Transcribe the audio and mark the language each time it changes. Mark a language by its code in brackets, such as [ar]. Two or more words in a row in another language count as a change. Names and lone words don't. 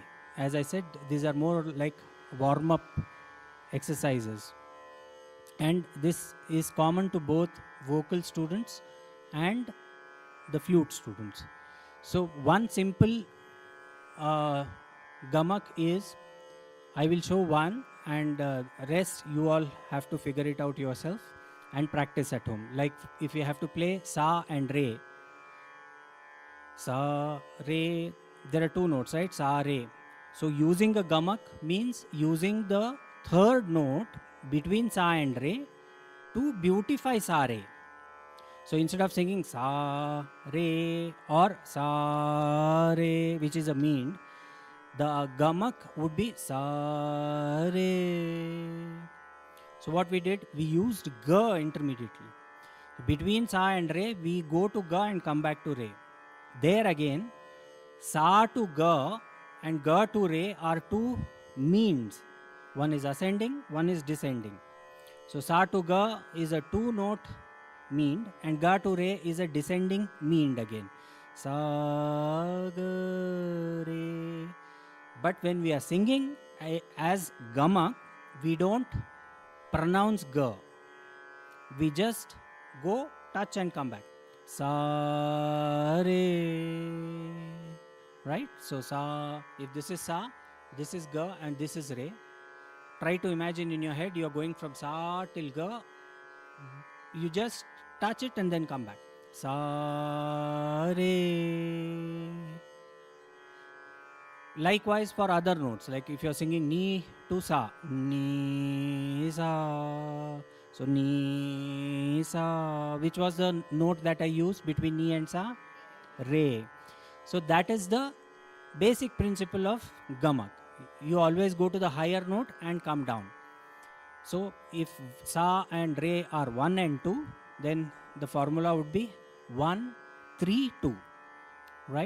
[en] As I said, these are more like warm-up exercises, and this is common to both vocal students and the flute students. So one simple gamak is, I will show one, and rest you all have to figure it out yourself and practice at home. Like if you have to play sa and re, sa, re, there are two notes, right? Sa, re. So using a gamak means using the third note between sa and re to beautify sa, re. So instead of singing sa, re or sa, re, which is a meend, the gamak would be sa, re. So what we did, we used ga intermediately. Between sa and re, we go to ga and come back to re. There again, sa to ga and ga to re are two means. One is ascending, one is descending. So sa to ga is a two-note meend, and ga to re is a descending meend again. Sa, ga, re. But when we are singing as gamak, we don't pronounce ga. We just go, touch and come back. Sa, re. Right? So sa, if this is sa, this is ga, and this is re. Try to imagine in your head, you are going from sa till ga. You just touch it and then come back. Sa, re. Likewise for other notes, like if you are singing ni to sa, ni, sa. So ni, sa, which was the note that I used between ni and sa? Re. So that is the basic principle of gamak. You always go to the higher note and come down. So if sa and re are 1 and 2, then the formula would be 1, 3, 2, right?